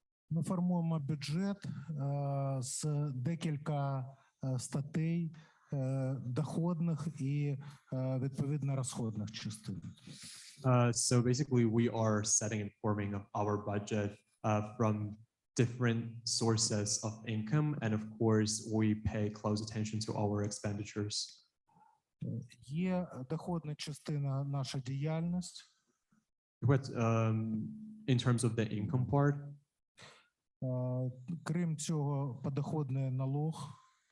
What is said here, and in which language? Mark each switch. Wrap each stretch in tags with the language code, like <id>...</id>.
<uk>Ми формуємо бюджет з декілька статей доходних і відповідно розходних частин.</uk> <en>So basically, we are setting and forming of our budget from different sources of income, and of course, we pay close attention to our expenditures.</en> <uk>Є доходна частина наша діяльність.</uk> <en>But in terms of the income part,</en> <uk>крім цього, подоходний налог.</uk>